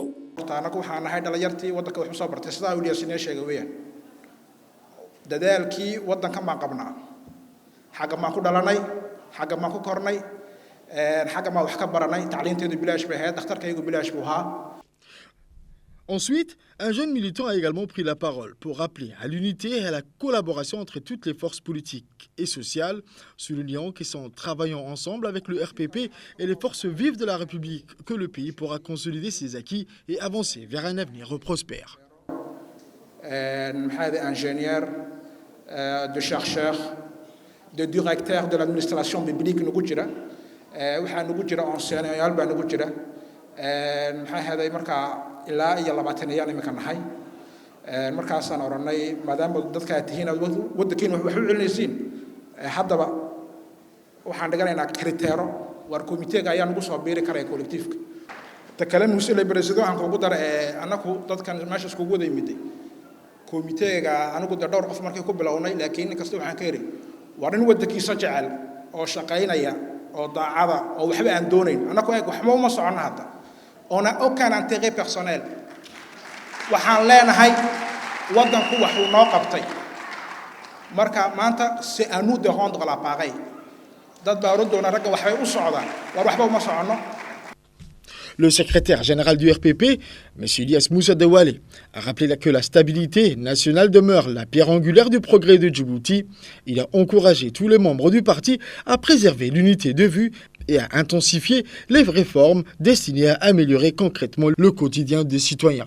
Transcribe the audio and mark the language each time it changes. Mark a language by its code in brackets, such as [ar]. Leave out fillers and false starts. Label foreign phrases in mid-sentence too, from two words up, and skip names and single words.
[so] taana waxaan nahay dhalinyartii wadanka wax soo bartay sidaa Ilyas inay sheegay weeyaan dadaalkii wadanka ma qabnaa xaga ma ku dhalanay xaga ma ku kornay xaga ma wax ka baranay tacliinteedu bilaash bay ahayd dhakhtarkaygu bilaash buu ahaa [fr] Ensuite, un jeune militant a également pris la parole pour rappeler à l'unité et à la collaboration entre toutes les forces politiques et sociales, soulignant qu'ils sont travaillant ensemble avec le RPP et les forces vives de la République que le pays pourra consolider ses acquis et avancer vers un avenir prospère. Ingénieur, de chercheur, de directeur de l'administration publique [so] nagu jira waxaa nagu jira enseignant baa nagu jira markaa ilaa iyo 20 ayaan imika nahay markaasaan oranay maadaama dadka tihiin waddankiina wax u celinaysiin haddaba waxaan dhiganaynaa kriteero war komiteega ayaa nagu soo biiri karaya collectifka ta kale muusile president aan kugu dar anaku dadkan meesha isku wada yimiday komiteega anagu dhowr qof markay ku bilownay laakiin kasta waxaan ka yiri war in waddankiisa jecel oo shaqaynaya oo daacada oo waxba aan doonayn anaku waxba uma socono hadda [fr] on a aucun intérêt personnel [so] waxaan leenahay waddanku wax uu noo qabtay marka maanta [fr] c'est à nous de rendre l'appareil [so] dad baa oran doona ragga waxbay u socdaan war waxba uma socono. [fr] Le secrétaire général du RPP, M. Ilyas Moussa Dewale, a rappelé que la stabilité nationale demeure la pierre angulaire du progrès de Djibouti. Il a encouragé tous les membres du parti à préserver l'unité de vue et à intensifier les réformes destinées à améliorer concrètement le quotidien des citoyens.